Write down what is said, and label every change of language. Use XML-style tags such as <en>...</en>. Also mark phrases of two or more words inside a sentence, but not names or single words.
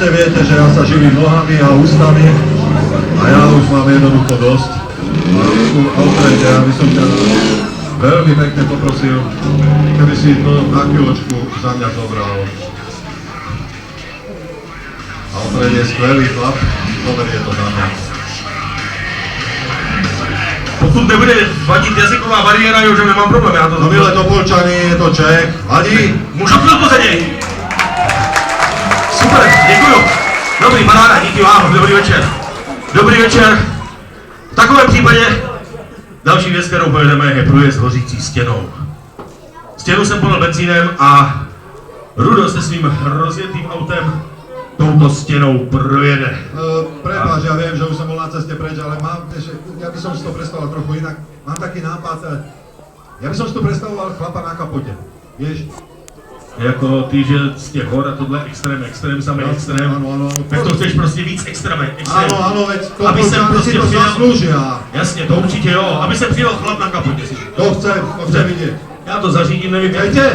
<sk>viete, že ja sa živím nohami a ústami a ja už mám jednoducho dosť. Alfrede, ja by som ťa veľmi pekne poprosil, keby si to na chvíľočku za mňa zobral.</sk> <cs>Alfred je skvělý chlap, je to za mě. Pokud nebude vadit jazyková bariéra, jo, že nemám problém, já to No milé Topolčany, je to Čech, vadí? Můžu chvilku za něj? Super, děkuju. Dobrý, paráda, díky vám, dobrý večer. Dobrý večer. V takovém případě další věc, kterou pojedeme, je průjezd hořící stěnou. Stěnu jsem plnil benzínem a Rudo se svým rozjetým autem touto stěnou projede.</cs> <sk>Prepáč, ja viem, že už som bol na ceste preč, ale ja by som si to predstavoval trochu inak. Mám taký nápad, ja by som si to predstavoval chlapa na kapote, vieš?</sk> <cs>Jako ty, že z těch hor a tohle extrém, samý extrém, ano. tak to chceš prostě víc extrém.</cs> <sk>Ano, veď to</sk> <cs>aby jsem prostě</cs> <sk>si to zaslúžia.</sk> <cs>Jasně, to určitě jo, aby se přijel chlap na kapotě si. To chcem vidět. Já to zařídím, nevím jak. Chcete?</cs>